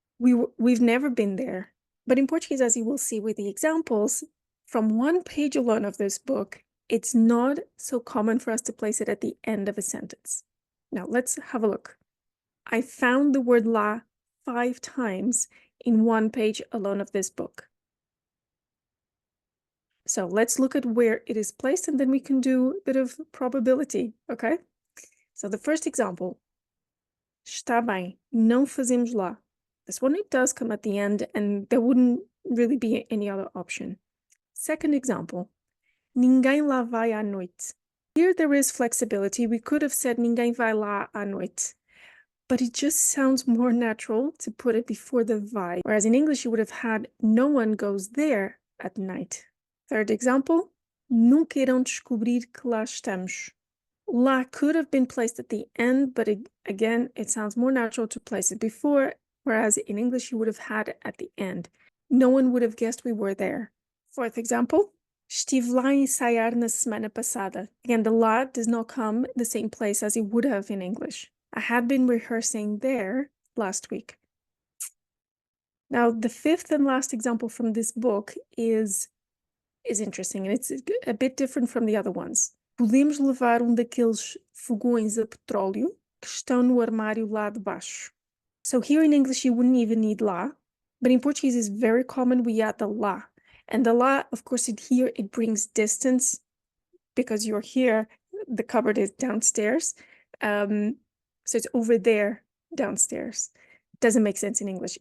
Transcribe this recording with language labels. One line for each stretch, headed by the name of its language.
English: We've never been there. But in Portuguese, as you will see with the examples, from one page alone of this book, it's not so common for us to place it at the end of a sentence. Now, let's have a look. I found the word lá 5 times in one page alone of this book. So let's look at where it is placed, and then we can do a bit of probability, okay? So the first example,
Portuguese: está bem, não fazemos lá.
English: This one, it does come at the end, and there wouldn't really be any other option. Second example,
Portuguese: ninguém lá vai à noite.
English: Here there is flexibility. We could have said ninguém vai lá à noite, but it just sounds more natural to put it before the vai, whereas in English you would have had no one goes there at night. Third example,
Portuguese: nunca irão descobrir que lá estamos.
English: Lá could have been placed at the end, but again, it sounds more natural to place it before, whereas in English you would have had it at the end. No one would have guessed we were there. Fourth example,
Portuguese: estive lá a ensaiar na semana passada.
English: Again, the lá does not come the same place as it would have in English. I had been rehearsing there last week. Now, the fifth and last example from this book is interesting, and it's a bit different from the other ones.
Portuguese: Podemos levar daqueles fogões a petróleo que estão no armário lá de baixo.
English: So here in English, you wouldn't even need lá, but in Portuguese, it's very common we add the lá. And the lá, of course, here it brings distance because you're here, the cupboard is downstairs. So it's over there downstairs. Doesn't make sense in English.